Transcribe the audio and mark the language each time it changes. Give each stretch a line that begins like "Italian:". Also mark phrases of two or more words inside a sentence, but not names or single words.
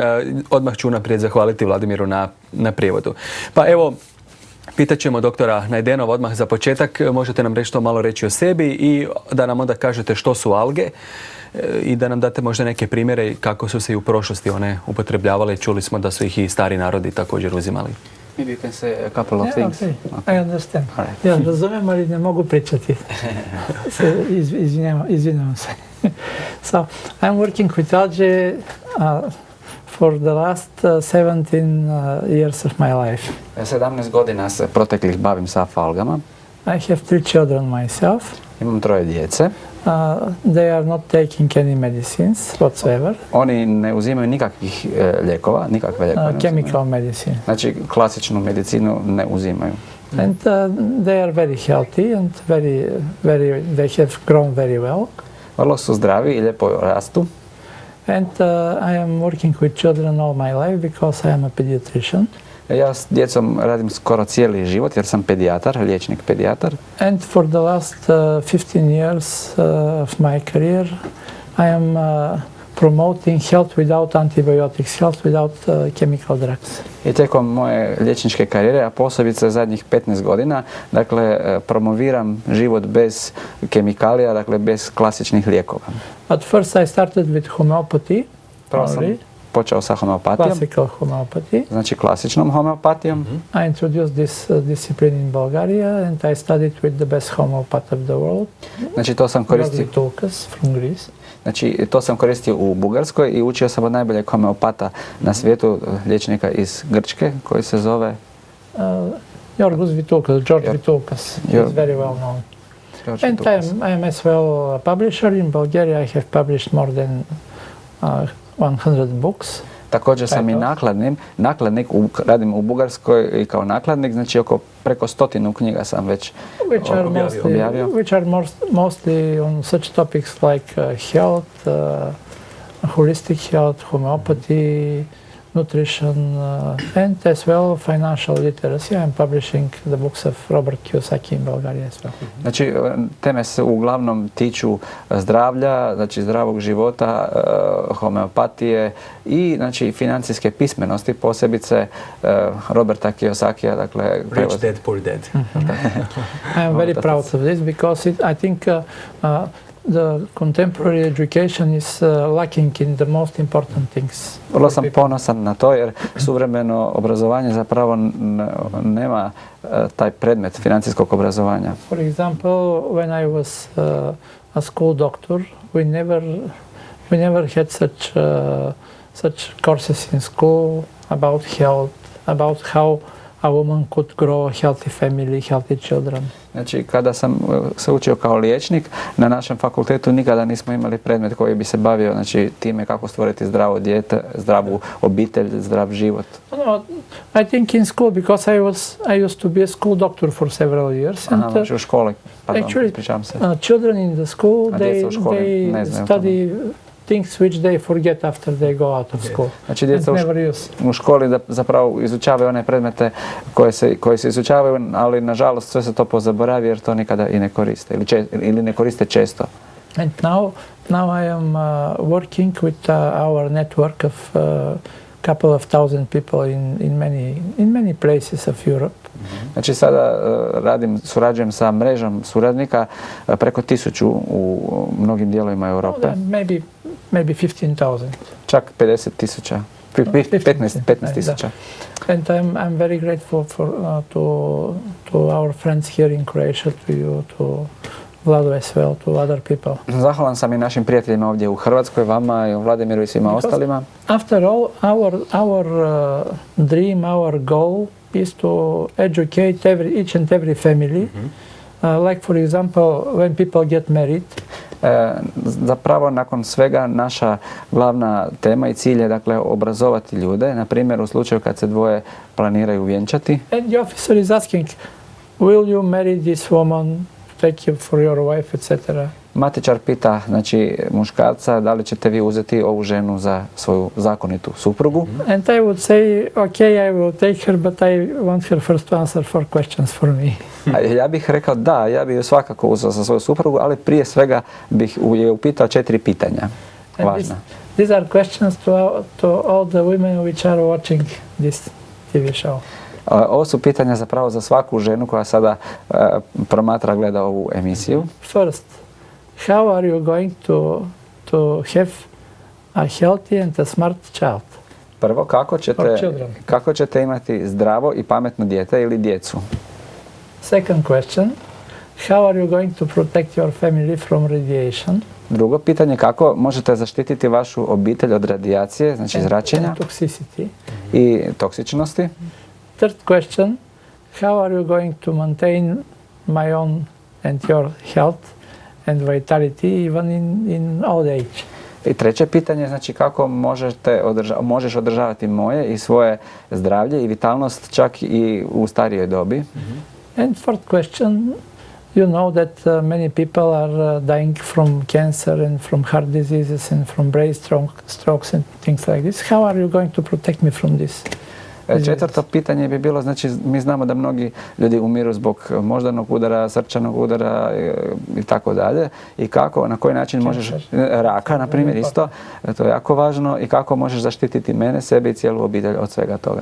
Croatian: Odmah ću naprijed zahvaliti Vladimiru na prijevodu. Pa evo, pitat ćemo doktora Najdenova odmah za početak. Možete nam nešto malo reći o sebi i da nam onda kažete što su alge i da nam date možda neke primjere kako su se i u prošlosti one upotrebljavale. Čuli smo da su ih i stari narodi također uzimali.
English: Maybe you can say a couple of things. Okay. I understand.
Croatian: Ja razumijem, ali ne mogu pričati. Izvinjavam se.
English: So, I'm working with algae for the last 17 years of my life.
Croatian: 17 godina se proteklih bavim sa algama.
English: I have 3 children myself.
Croatian: Imam 3 djece.
English: They are not taking any medicines whatsoever.
Croatian: Oni ne uzimaju nikakvih lijekova, nikakve lijekove.
English: Chemical medicine.
Croatian: Znači klasičnu medicinu ne uzimaju.
English: And they are very healthy and they have grown very well.
Croatian: Vrlo su zdravi i lijepo rastu.
English: And I am working with children all my life because I am a pediatrician.
Croatian: Ja s djecom radim skoro cijeli život jer sam pedijatar, liječnik pedijatar.
English: And for the last 15 years of my career I am promoting health without antibiotics, health without chemical drugs.
Croatian: I tijekom moje liječničke karijere, a posebice zadnjih 15 godina, dakle, promoviram život bez kemikalija, dakle, bez klasičnih lijekova.
English: At first I started with homeopathy.
Croatian: Prvo sam počeo sa homeopatijom.
English: Classical homeopathy.
Croatian: Znači klasičnom homeopatijom.
English: I introduced this discipline in Bulgaria and I studied with the best homeopath of the world.
Croatian: Znači to sam koristio.
English: From Greece.
Croatian: Znači to sam koristio u Bugarskoj i učio sam od najboljeg homeopata na svijetu, liječnika iz Grčke koji se zove George Vitoukas.
English: He's very well known. And I am as well a publisher in Bulgaria. I have published more than 100 books.
Croatian: Također sam i nakladnik, radim u Bugarskoj i kao nakladnik, znači preko 100 knjiga sam već objavio.
English: Which are mostly on such topics like health, holistic health, homeopathy, nutrition, and as well financial literacy. I'm publishing the books of Robert Kiyosaki in Bulgaria as well.
Croatian: Znači, teme se uglavnom tiču zdravlja, znači zdravog života, homeopatije i znači financijske pismenosti, posebice Roberta Kiyosakija, dakle... Rich Dad, Poor Dad.
English: I am very proud of this because I think the contemporary education is lacking in the most important things.
Croatian: Vrlo sam ponosan na to jer suvremeno obrazovanje zapravo nema taj predmet financijskog obrazovanja.
English: For example, when I was a school doctor, we never had such courses in school about health, about how a woman could grow a healthy family, healthy children.
Croatian: Znači, kada sam se učio kao liječnik, na našem fakultetu nikada nismo imali predmet koji bi se bavio znači, time kako stvoriti zdravo dijete, zdravu obitelj, zdrav život.
English: No, I think in school, because I used to be a school doctor for several years.
Croatian: Aha, znači u školi, pardon, pričam se.
English: Children in the school, they study things which they forget after they go out of school.
Croatian: Znači, djeca u školi zapravo izučavaju one predmete koje se izučavaju, ali nažalost sve se to pozaboravi jer to nikada i ne koriste ili ne koriste često.
English: And now I am working with our network of couple of thousand people in many places of Europe.
Croatian: Znači sada surađujem sa mrežom suradnika preko 1000 u mnogim dijelovima Europe.
English: Maybe 15,000.
Croatian: Čak 50,000. 15,000.
English: And I'm very grateful to our friends here in Croatia, to you, to Vladu as well, to other people.
Croatian: Zahvalan sam i našim prijateljima ovdje u Hrvatskoj, vama i Vladimiru i svima ostalima.
English: After all, our dream, our goal is to educate each and every family. Like for example, when people get married.
Croatian: Zapravo nakon svega naša glavna tema i cilj je dakle obrazovati ljude, na primjer u slučaju kad se dvoje planiraju vjenčati.
English: And the officer is asking, will you marry this woman, take you for your wife, etc.
Croatian: Matičar pita znači muškarca da li ćete vi uzeti ovu ženu za svoju zakonitu suprugu.
English: And I would say, okay, I will take her, but I want her first to answer 4 questions for me.
Croatian: Ja bih rekao da, ja bih ju svakako uzeo za svoju suprugu, ali prije svega bih je upitao 4 pitanja. Važna.
English: These are questions to all the women which are watching this TV show.
Croatian: Ovo su pitanja zapravo za svaku ženu koja sada promatra, gleda ovu emisiju.
English: First, how are you going to have a healthy and a smart child?
Croatian: Prvo, kako ćete imati zdravo i pametno dijete ili djecu?
English: Second question, how are you going to protect your family from radiation?
Croatian: Drugo pitanje, kako možete zaštititi vašu obitelj od radijacije, znači zračenja i toksičnosti?
English: Third question, how are you going to maintain my own and your health and vitality even in old age?
Croatian: I treće pitanje, znači kako možeš održavati moje i svoje zdravlje i vitalnost čak i u starijoj dobi?
English: And fourth question, you know that many people are dying from cancer and from heart diseases and from brain strokes and things like this. How are you going to protect me from this?
Croatian: Četvrto pitanje bi bilo, znači mi znamo da mnogi ljudi umiru zbog moždanog udara, srčanog udara i tako dalje. I kako, na koji način možeš, raka na primjer isto, to je jako važno, i kako možeš zaštititi mene, sebe i cijelu obitelj od svega toga.